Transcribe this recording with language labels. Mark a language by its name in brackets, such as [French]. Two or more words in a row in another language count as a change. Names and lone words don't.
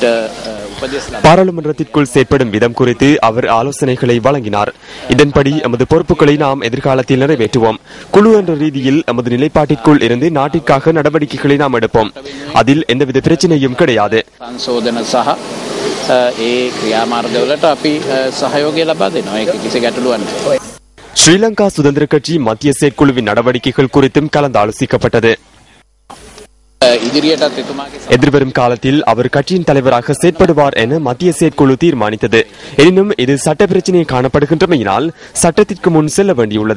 [Tamil] பாராளுமன்றத்திற்குள் செயற்படும் விதம் குறித்து அவர் ஆலோசனைகளை வழங்கினார். இதன்படி எமது பொறுப்புகளை நாம் எதிர்காலத்தில் நிறைவேற்றுவோம். குழு என்ற ரீதியில் எமது நிலைப்பாட்டிற்குள் இருந்து நாட்டிற்காக நடவடிக்கைகளை நாம் எடுப்போம். அதில் எந்தவித பிரச்சனையும் கிடையாது. [Sinhala] සංශෝධන සහ ඒ ක්‍රියාමාර්ගවලට අපි සහයෝගය ලබා දෙනවා. ඒක කිසි ගැටලුවක් නැහැ. [Tamil] ஸ்ரீலங்கா சுதந்திர கட்சி மத்திய செயற்குழுவின் நடவடிக்கைகள் குறித்தும் கலந்தாலோசிக்கப்பட்டது. எதிர்வரும் காலத்தில் அவர் கட்சியின் தலைவராக செயற்படுவார் என மத்திய செயற்குழு தீர்மானித்தது. எனினும் இது சட்ட பிரச்சினை காணப்படுகின்றமையினால் சட்டத்திற்கு முன் செல்ல வேண்டியுள்ளது.